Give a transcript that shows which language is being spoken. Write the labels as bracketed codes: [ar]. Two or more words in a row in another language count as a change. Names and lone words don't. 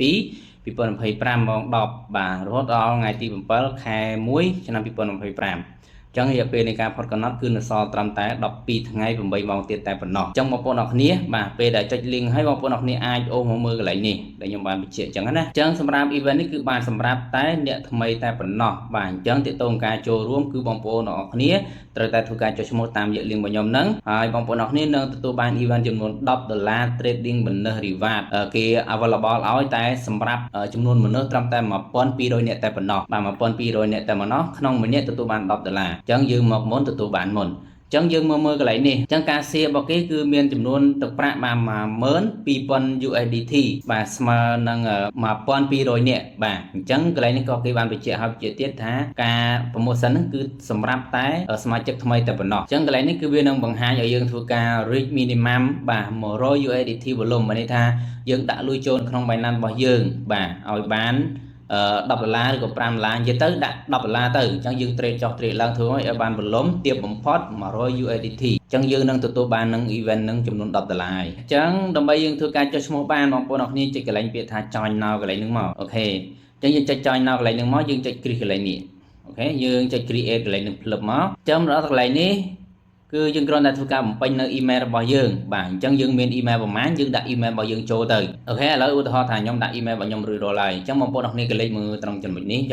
[km] 2025 ម៉ោង10បាទរហូតដល់ថ្ងៃទី7ខែ1ឆ្នាំ2025អញ្ចឹងរយៈពេលនៃការផុតកំណត់គឺនៅសល់ត្រឹមតែ12ថ្ងៃ8ម៉ោងទៀតតែប៉ុណ្ណោះអញ្ចឹងបងប្អូនអរគ្នាបាទពេលដែលចុច link ហើយបងប្អូនអរគ្នាអាចអូសមកមើលកន្លែងនេះដែលខ្ញុំបានបញ្ជាក់អញ្ចឹងណាអញ្ចឹងសម្រាប់ event នេះគឺបានសម្រាប់តែអ្នកថ្មីតែប៉ុណ្ណោះ បាទអញ្ចឹងទាក់ទងការចូលរួមគឺបងប្អូនអរគ្នាត្រូវតែធ្វើការចុះឈ្មោះតាមរយៈ link របស់ខ្ញុំហ្នឹងហើយបងប្អូនអរគ្នានឹងទទួលបាន event ចំនួន$10 [en] trading bonus reward [km] គេ available ឲ្យតែសម្រាប់ចំនួនមនុស្សត្រឹមតែ1200នាក់តែប៉ុណ្ណោះបាទ1200នាក់តែប៉ុណ្ណោះក្នុងមួយនាក់ទទួលបាន$10អញ្ចឹងយើងមកមុនទទួលបានមុនអញ្ចឹងយើងមើលកន្លែងនេះអញ្ចឹងការ share របស់គេគឺមានចំនួនទឹកប្រាក់បាន 12000 USDT បាទស្មើនឹង1200នាក់បាទអញ្ចឹងកន្លែងនេះក៏គេបានបញ្ជាក់ឲ្យជាទៀតថាការ promotion ហ្នឹងគឺ សម្រាប់តែសមាជិកថ្មីតែប៉ុណ្ណោះអញ្ចឹងកន្លែងនេះគឺវានឹងបង្ហាញឲ្យយើងធ្វើការ [en] reach minimum [km] បាទ100 USDT volume មានន័យថាយើងដាក់លុយចូលក្នុង Binance របស់យើងបាទឲ្យបាន$10ឬក៏$5និយាយទៅដាក់$10ទៅអញ្ចឹងយើង trade ចុះ trade ឡើងធ្វើឲ្យបានវ៉ុលុំទាបបំផុត100 USDT អញ្ចឹងយើងនឹងទទួលបាននឹង event នឹងចំនួន$10ហើយអញ្ចឹងដើម្បី យើងធ្វើការចុះឈ្មោះបានបងប្អូនអរគ្នាចុចកន្លែងពាក្យថា [en] join now [km] កន្លែងហ្នឹងមកអូខេអញ្ចឹងយើងចុច [en] join now [km] កន្លែងហ្នឹងមកយើងចុច click កន្លែងនេះអូខេយើងចុច create កន្លែងហ្នឹងភ្លឹបមកអញ្ចឹងដល់កន្លែងនេះគឺយើងគ្រាន់តែធ្វើការបំពេញនៅ email របស់ យើងបាទអញ្ចឹងយើងមាន email ប្រមាណយើងដាក់ email របស់យើងចូលទៅអូខេឥឡូវឧទាហរណ៍ថាខ្ញុំដាក់ email របស់ខ្ញុំរួចរាល់ហើយអញ្ចឹងបងប្អូនអរគ្នាក៏លេខមើលត្រង់ចំណុចនេះអញ្ចឹង